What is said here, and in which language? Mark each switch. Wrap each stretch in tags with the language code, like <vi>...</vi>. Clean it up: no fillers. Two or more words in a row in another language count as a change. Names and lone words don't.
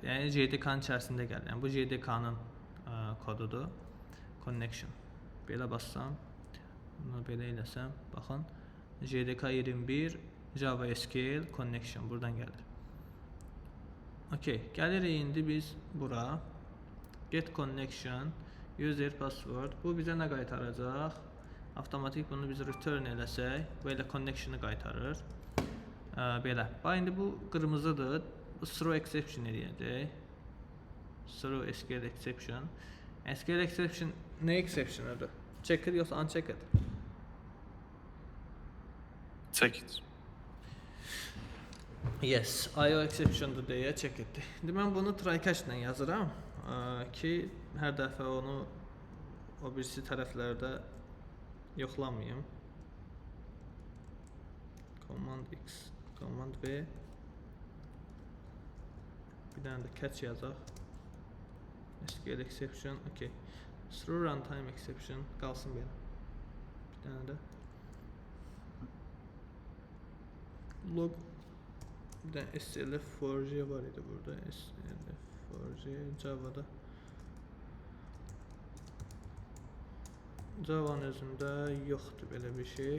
<az>Yəni JDK-nın içərisində gəlir. Yəni bu JDK-nın kodudur. Connection. Belə bassam, bunu belə eləsəm, baxın.</az> <en>JDK 21 Java SQL Connection buradan gəlir.</en> <az>Okay, gəlirik indi biz bura.</az> <en>Get connection, user password.</en> <az>Bu bizə nə qaytaracaq? Avtomatik bunu biz return eləsək, belə connection-ı qaytarır. Belə. Bax indi bu qırmızıdır.</az> <en>Throw exception</en> <az>eləyəcək.</az> <en>Throw SQL exception. SQL exception</en> <az>nə exception-udur? Checked yoxsa unchecked? Checked. Yes,</az> <en>IO exception-dur</en> <az>deyə check etdi. İndi mən bunu</az> <en>try catch</en> <az>ilə yazıram ki, hər dəfə onu o birisi tərəflərdə yoxlamayım.</az> <en>Command X, Command V.</en> <az>Bir dənə də catch yazaq.</az> <en>SQL exception, okay. Through runtime exception qalsın belə.</en> <az>Bir dənə də log, bir dənə SLF4J var idi burada. SLF4J Java'da. Java'nın özündə yoxdur belə bir şey.</az>